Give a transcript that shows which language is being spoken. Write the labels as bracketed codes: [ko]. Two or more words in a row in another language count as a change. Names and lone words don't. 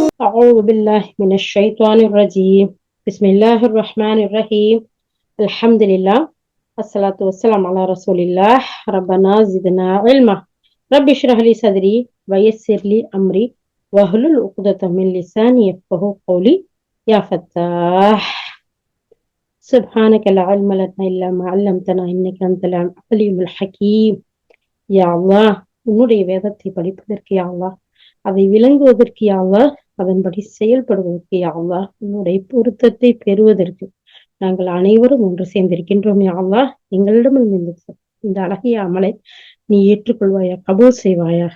[ar] أعوذ بالله من الشيطان الرجيم بسم الله الرحمن الرحيم الحمد لله الصلاة والسلام على رسول الله ربنا زدنا علما رب اشرح لي صدري ويسر لي أمري واحلل عقدة من لساني يفقهوا قولي يا فتاح سبحانك لا علم لنا إلا ما علمتنا إنك أنت العليم الحكيم يا الله [ta] உன்னுடைய வேதத்தை படிப்பதற்கு [ar] يا الله [ta] அதை விளங்குவதற்கு [ar] يا الله [ta] அதன்படி செயல்படுவதற்கு [ar] يا الله [ta] உன்னுடைய பொருத்தத்தை பெறுவதற்கு நாங்கள் அனைவரும் ஒன்று சேர்ந்திருக்கின்றோம் [ar] يا الله [ta] எங்களிடமிருந்து இந்த அழகிய அமலை நீ ஏற்றுக்கொள்வாயா, கபூல் செய்வாயாக.